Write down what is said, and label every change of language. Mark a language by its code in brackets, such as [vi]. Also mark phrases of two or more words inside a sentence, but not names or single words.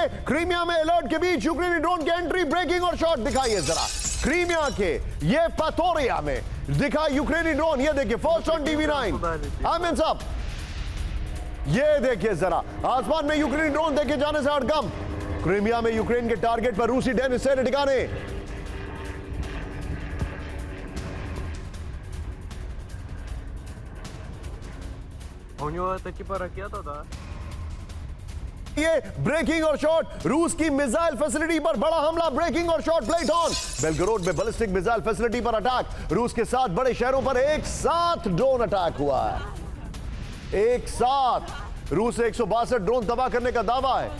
[hi] क्रीमिया में अलर्ट के बीच यूक्रेनी ड्रोन की एंट्री, ब्रेकिंग और शॉट दिखाइए जरा। क्रीमिया के ये पातोरिया में दिखा यूक्रेनी ड्रोन, ये देखिए [en] first on [hi] TV9 आमिन साहब, ये देखिए जरा आसमान में यूक्रेनी ड्रोन देखे जाने से हड़कंप। क्रीमिया में यूक्रेन के टारगेट पर रूसी डेनिस सैन्य ठिकाने। [ru] У него это типа ракета, да? [hi] ये ब्रेकिंग और शॉट, रूस की [en] missile facility [hi] पर बड़ा हमला, ब्रेकिंग और शॉट [en] plate on. [hi] बेलगरोड में [en] ballistic missile facility [hi] पर अटैक। रूस के 7 बड़े शहरों पर एक साथ [en] drone attack [hi] हुआ है। एक साथ रूस से 162 ड्रोन तबाह करने का दावा है।